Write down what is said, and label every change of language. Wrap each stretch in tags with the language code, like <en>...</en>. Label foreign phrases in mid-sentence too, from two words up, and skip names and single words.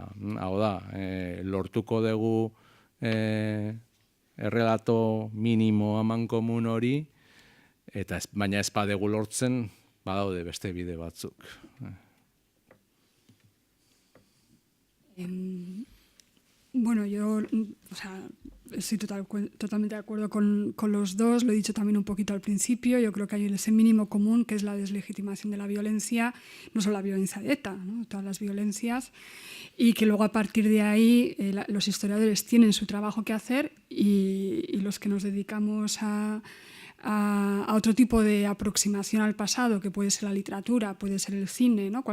<eu>Hau da, lortuko dugu errelato minimo amankomun hori, baina ez badegu lortzen, badaude beste bide batzuk.</eu> <es>Bueno, yo estoy totalmente de acuerdo con los dos, lo he dicho también un poquito al principio, yo creo que hay ese mínimo común que es la deslegitimación de la violencia, no solo la violencia de ETA, ¿no? Todas las violencias, y que luego a partir de ahí los historiadores tienen su trabajo que hacer y los que nos dedicamos a otro tipo de aproximación al pasado, que puede ser la literatura, puede ser el cine, ¿no?</es>